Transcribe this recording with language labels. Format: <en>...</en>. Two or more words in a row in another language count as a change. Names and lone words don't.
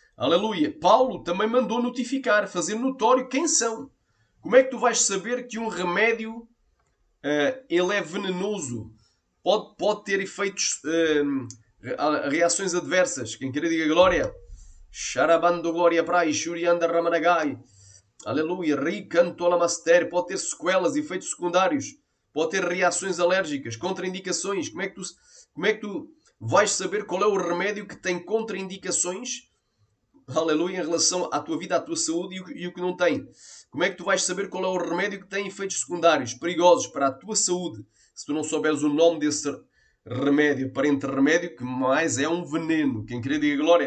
<pt>Paulo também mandou notificar, fazer notório quem são. Como é que tu vais saber que um remédio ele é venenoso? Pode ter efeitos, reações adversas. Quem quer diga glória. Sharabando glória prai, shurianda ramanagai. Aleluia. Ricanto alamaster. Pode ter sequelas, efeitos secundários. Pode ter reações alérgicas, contraindicações. Como é que tu vais saber qual é o remédio que tem contraindicações? Aleluia, em relação à tua vida, à tua saúde e o que não tem. Como é que tu vais saber qual é o remédio que tem efeitos secundários, perigosos para a tua saúde, se tu não souberes o nome desse remédio, aparente remédio, que mais é um veneno. Quem querer diga glória.</pt>